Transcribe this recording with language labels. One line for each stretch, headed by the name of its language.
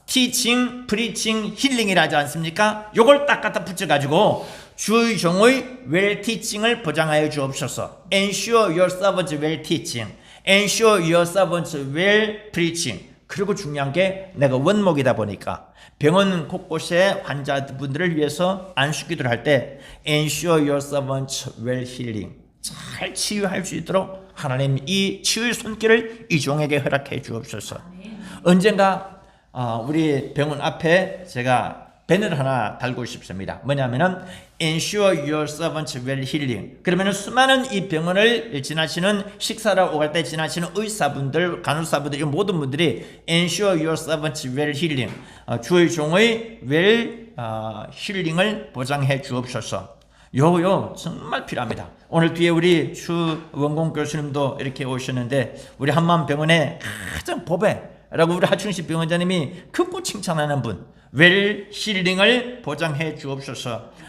Korean: 티칭, 프리칭, 힐링이라 하지 않습니까? 요걸 딱 갖다 붙여가지고 주의 종의 웰 티칭을 보장하여 주옵소서.
English: Ensure your servants well teaching, Ensure your servants well preaching.
Korean: 그리고 중요한 게 내가 원목이다 보니까 병원 곳곳에 환자분들을 위해서 안수기도를 할 때
English: Ensure your servants well healing,
Korean: 잘 치유할 수 있도록 하나님 이 치유의 손길을 이 종에게 허락해 주옵소서. 언젠가 우리 병원 앞에 제가 배너를 하나 달고 싶습니다. 뭐냐면은
English: Ensure your servants well healing.
Korean: 그러면은 수많은 이 병원을 지나치는 식사를 오갈 때 지나치는 의사분들, 간호사분들, 이 모든 분들이
English: Ensure your servants well healing,
Korean: 주의 종의 well 힐링을 보장해 주옵소서. 요거 정말 필요합니다. 오늘 뒤에 우리 추원공 교수님도 이렇게 오셨는데 우리 한마음병원의 가장 보배라고 우리 하춘식 병원장님이 크고 칭찬하는 분, 웰 힐링을 보장해 주옵소서.